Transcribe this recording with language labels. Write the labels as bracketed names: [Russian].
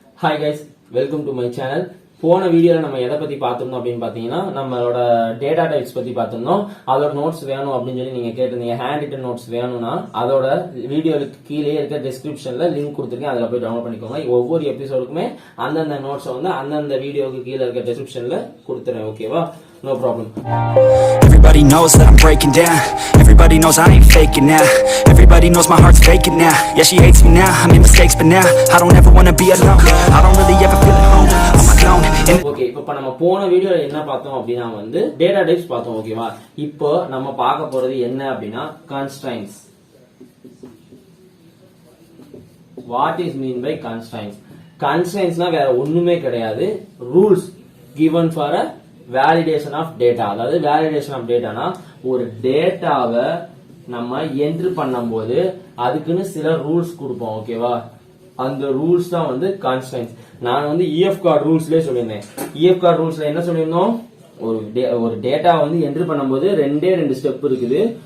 [English] Hi guys, welcome to my channel. [Tamil] போன வீடியோல நம்ம எதை பத்தி பார்த்தோம் அப்படினு பாத்தீங்கன்னா நம்மளோட டேட்டா டைப்ஸ் பத்தி பார்த்தோம். அதோட நோட்ஸ் வேணும் அப்படினு சொல்லி நீங்க கேட்டிருந்தீங்க. ஹேண்ட் ரிட்டன் நோட்ஸ் வேணும்னா அதோட வீடியோக்கு கீழே இருக்க டிஸ்கிரிப்ஷன்ல லிங்க் கொடுத்திருக்கேன். அதுல போய் டவுன்லோட் பண்ணிக்கோங்க. ஒவ்வொரு எபிசோடுக்குமே அந்தந்த நோட்ஸ் வந்து அந்தந்த வீடியோக்கு கீழே இருக்க டிஸ்கிரிப்ஷன்ல கொடுத்துறேன். [English] ஓகேவா? No problem. Everybody knows that I'm breaking down. Everybody knows I ain't faking now. Everybody knows my heart's faking now. Yeah, she hates me now. I made mistakes, but now I don't ever wanna be alone. I don't really ever feel at home on my own. [Tamil] Okay, இப்போ நம்ம போன வீடியோல என்ன பார்த்தோம் அப்படினா வந்து data types பார்த்தோம். ஓகேவா? இப்போ நம்ம பார்க்க போறது என்ன அப்படினா constraints. [English] What is mean by constraints? [Tamil] Constraintsனா வேற ஒண்ணுமே கிடையாது. [English] Rules given for a validation of data. [Tamil] அதாவது வேலிடேஷன் ஆஃப் டேட்டானா ஒரு டேட்டாவை நம்ம என்ட்ரி பண்ணும்போது அதுக்குன்னு சில ரூல்ஸ் கொடுப்போம். ஓகேவா? அந்த ரூல்ஸ் தான் வந்து கான்ஸ்டன்ட்ஸ். நான் வந்து இஎஃப் கார்டு ரூல்ஸ்லயே சொல்லியிருந்தேன். இஎஃப் கார்டு ரூல்ஸ்ல என்ன சொல்லியிருந்தோம்? ஒரு டேட்டா வந்து என்ட்ரி பண்ணும்போது ரெண்டு ஸ்டெப் இருக்குது.